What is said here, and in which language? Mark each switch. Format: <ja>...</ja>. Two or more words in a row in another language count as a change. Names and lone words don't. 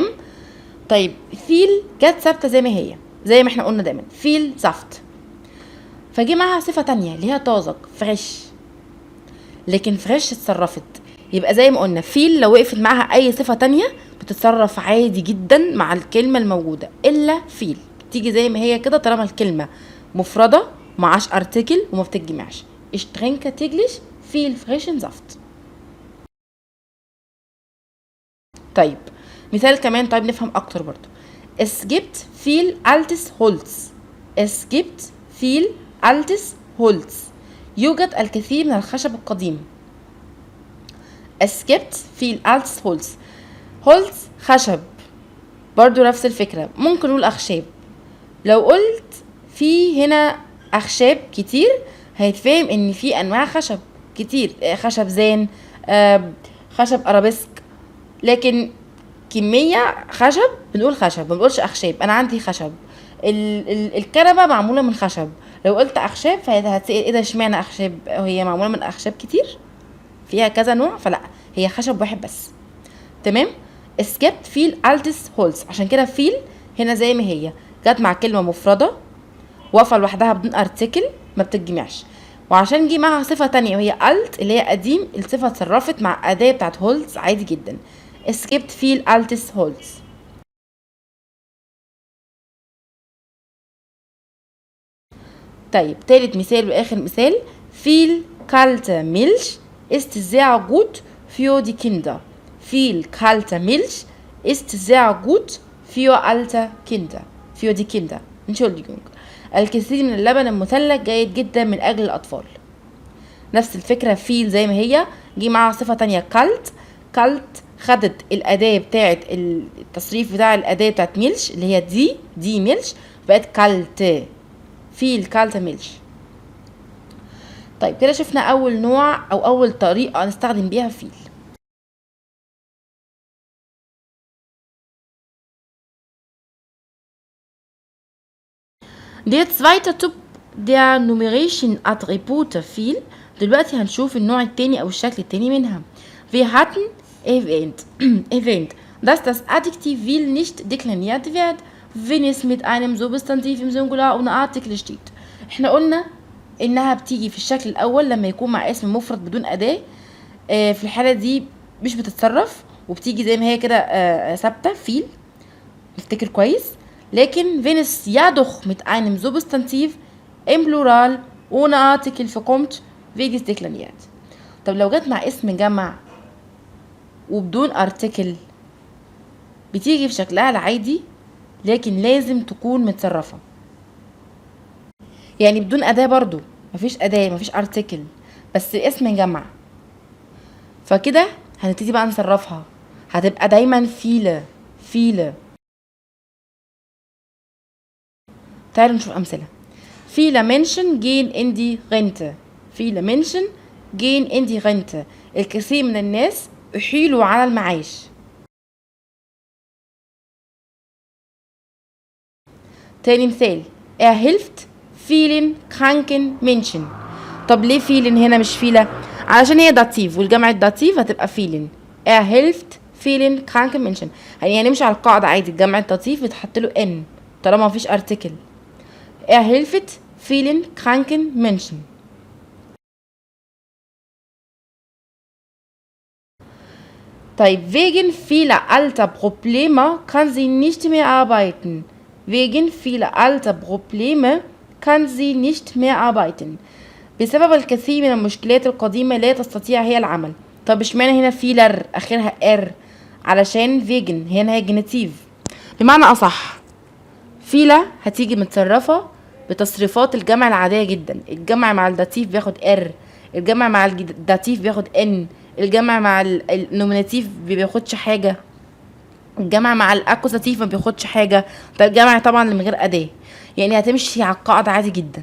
<ar>طيب فيل جت ثابته زي ما هي، زي ما احنا قلنا دايما فيل زفت، فجي معاها صفه تانية اللي هي طازج فريش، لكن فريش اتصرفت. يبقى زي ما قلنا فيل لو وقفت معاها اي صفه تانية بتتصرف عادي جدا مع الكلمه الموجوده، الا فيل تيجي زي ما هي كده طالما الكلمه مفرده معاش ارتكل وما بتتجمعش.</ar> <de>ich trinke täglich viel frischen Saft.</de> <ar>طيب مثال كمان، طيب نفهم اكتر برضو.</ar> <de>es gibt viel altes Holz. es gibt viel altes Holz.</de> <ar>يوجد الكثير من الخشب القديم.</ar> <de>es gibt viel altes Holz. Holz</de> <ar>خشب، برضو نفس الفكرة، ممكن نقول أخشاب. لو قلت في هنا أخشاب كتير هيتفهم إن في أنواع خشب كتير، خشب زان، خشب أرابيسك، لكن كمية خشب بنقول خشب، ما بنقولش أخشاب. أنا عندي خشب، الكنبة معمولة من خشب، لو قلت أخشاب فهتسأل إيه ده اشمعنى أخشاب، هي معمولة من أخشاب كتير فيها كذا نوع، فلا هي خشب واحد بس. تمام.</ar> <de>Es gibt viel altes Holz.</de> <ar>عشان كده viel هنا زي ما هي جت مع كلمة مفردة واقفة لوحدها بدون ارتكل ما بتتجمعش، وعشان نجي معاها صفة تانية وهي alt اللي هي قديم، الصفة اتصرفت مع أداة بتاعت هولز عادي جدا.</ar> <de>Es gibt viel altes Holz.</de> <ar>طيب تالت مثال واخر مثال.</ar> <de>viel kalte Milch ist sehr gut für die Kinder. viel kalte Milch ist sehr gut für alte Kinder. für die Kinder. Entschuldigung.</de> <ar>الكثير من اللبن المثلج جيد جدا من اجل الاطفال. نفس الفكرة فيل زي ما هي جي معاها صفة تانية كالت. كالت خدت الأداة بتاعت التصريف بتاع الأداة بتاعت ميلش اللي هي دي ميلش بقت كالت. فيل كالت ميلش. طيب كده شفنا أول نوع أو أول طريقة نستخدم بيها فيل.</ar> <de>Der zweite Typ der numerischen Attribute viel.</de> <ar>دلوقتي هنشوف النوع التاني أو الشكل التاني منها.</ar> <de>Wir hatten erwähnt, dass das Adjektiv will nicht dekliniert wird, wenn es mit einem Substantiv im Singular ohne Artikel steht.</de> <ar>احنا قلنا انها بتيجي في الشكل الاول لما يكون مع اسم مفرد بدون اداة. في الحالة دي مش بتتصرف وبتيجي زي ما هي كده ثابتة فيل. نفتكر كويس.</ar> <de>لكن wenn es jedoch mit einem Substantiv im Plural ohne Artikel vorkommt wird es dekliniert.</de> <ar>طب لو جت مع اسم جمع وبدون ارتكل بتيجي في شكلها العادي لكن لازم تكون متصرفة، يعني بدون اداة برضو، مفيش اداة مفيش ارتكل بس اسم جمع، فكده هنبتدي بقى نصرفها هتبقى دايما فيلة. تعالوا نشوف امثلة.</ar> <de>viele Menschen gehen in die Rente. viele Menschen gehen in die Rente.</de> <ar>الكثير من الناس احيلوا على المعاش. تاني مثال.</ar> <de>hilft vielen kranken Menschen.</de> <ar>طب ليه vielen هنا مش فيلة؟ علشان هي داتيف والجمع الداتيف هتبقى vielen.</ar> <de>hilft vielen kranken Menschen.</de> <ar>يعني هنمشي على القاعدة عادي، الجمع الداتيف بتحط له n طالما مفيش ارتكل.</ar> <de>hilft vielen kranken Menschen. طيب wegen vieler alter Probleme kann sie nicht mehr arbeiten. wegen vieler alter Probleme kann sie nicht mehr arbeiten.</de> <ar>بسبب الكثير من المشكلات القديمة لا تستطيع هي العمل. طب اشمعنى هنا فيلر اخرها ار؟ علشان wegen هنا هي جنتيف. بمعنى اصح فيلا هتيجي متصرفة بتصريفات الجمع العادية جدا. الجمع مع الداتيف بياخد ار، الجمع مع الداتيف بياخد ان، الجمع مع النوميناتيف بياخدش حاجة، الجمع مع الاكوزاتيف ما بياخدش حاجة، فالجمع طبعا من غير اداة، يعني هتمشي على القاعدة عادي جدا.</ar>